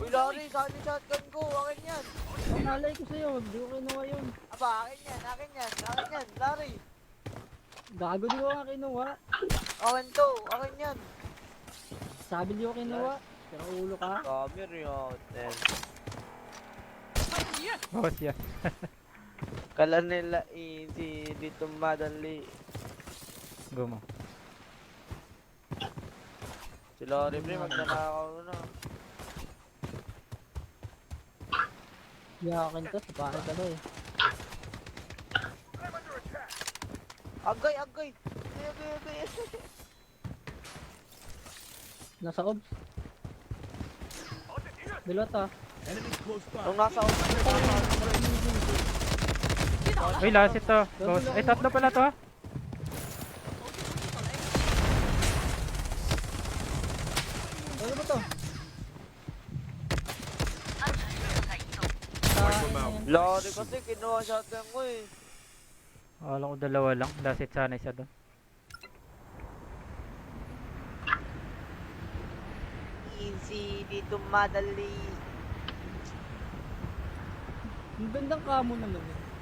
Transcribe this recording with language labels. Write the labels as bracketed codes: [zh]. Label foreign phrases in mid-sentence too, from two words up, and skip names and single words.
[tl] Uy, Larry, saan yung shotgun ko? Akin yan. Ang alay ko sa'yo, hindi ko kinuha yun. Aba, akin yan, akin yan, akin yan. Larry, Gago, di ko nga kinuha. akin to, akin yan. Sabi di ko kinuha. Pero ulo ka. Kami rin hotel. [zh] 发现敌人， [tl] Boss yan. Kala nila easy, dito madali. Go mo. Si Larry, pre, magnanakaw na. Yakin to, sa bakit ano eh. Agay, agay. Agay, agay, agay. Nasa obs. Bilot ah. [en] Enemy close by. [tl] Nung nasa office, Uy, last ito. Boss. Ay, tatlo pala to ha. Ano ba to? [en] Wipe them out. [tl] Larry kasi kinuha shotgun ko eh. Akala ko dalawa lang. [en] Last hit [tl] sana isa doon. Easy, dito madali. Ang gandang kamo naman eh.